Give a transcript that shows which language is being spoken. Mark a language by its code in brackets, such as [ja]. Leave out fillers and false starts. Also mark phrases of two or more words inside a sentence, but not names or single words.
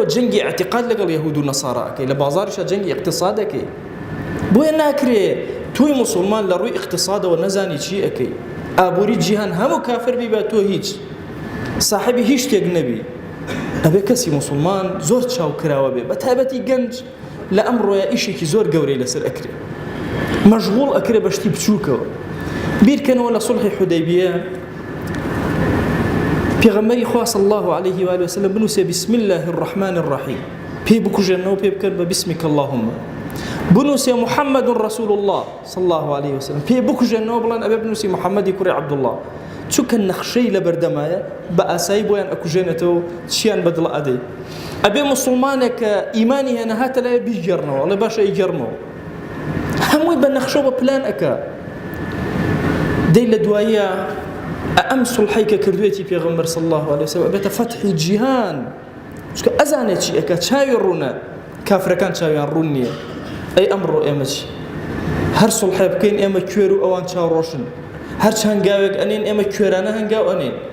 [ckb] جەنگی اعتقاد لەگەڵ یەهود و نەسارا ئەکەی لە بازاریشا جەنگی اقتصاد ئەکەی بۆیە ناکرێ توی مسلمان لە ڕووی اقتصادەوە نەزانی چی ئەکەی ئابووری جیهان هەموو کافر بیبە تۆ هیچ صاحبی هیچ شتێک نەبی ئەبێ کەسی مسلمان زۆر چاوکراوە بێ بە تایبەتی گەنج لە ئەمڕۆیە ئیشێکی زۆر گەورەی لەسەر ئەکرێ مەشغوڵ ئەکرێ بە شتی بچووکەوە بیرکەنەوە لە سوڵحی حودەیبیە پێغەمبەری خوا [ar] صلی الله عليه و آله وسلم بنووسێ بسم الله الرحمن الرحیم [ckb] پێی بکوژێنەوە پێ بکەن بە [ar] بسمك اللهم بنووسێ محمد رسول الله صلی الله عليه [ckb] وسلم پێی بکوژێنەوە بڵێن ئەبێ بنووسی محەممەدی کوڕی عەبدوڵڵاه چونکە نەخشەی لە بەردەمایە بە ئاسایی بۆیان ئەکوژێنێتەوە چیان بەدڵ ئەدەی ئەبێ مسلمانێک کە ئیمانی هێنا هاتە لای بیگەڕنەوە ئەڵێ باشە ئیگەڕمەوە هەمووی بە نەخشە بە پلان ئەکا دەی لە دواییە ئەم سوڵحەی کە کردوێتی پێغەمبەر [ar] صلی الله عليه وسلم [ckb] ئەبێتە فەتحی جیهان چونکە ئەزانێت چی ئەکا چاوی ڕوونە کافرەکان چاویان ڕوون نییە ئەی ئەمڕۆ ئێمە چی هەر سوڵحێ بکەین ئێمە کوێر و ئەوان چاوڕۆشن هەر هەنگاوێک ئەنێن ئێمە کوێرانە هەنگاو ئەنێن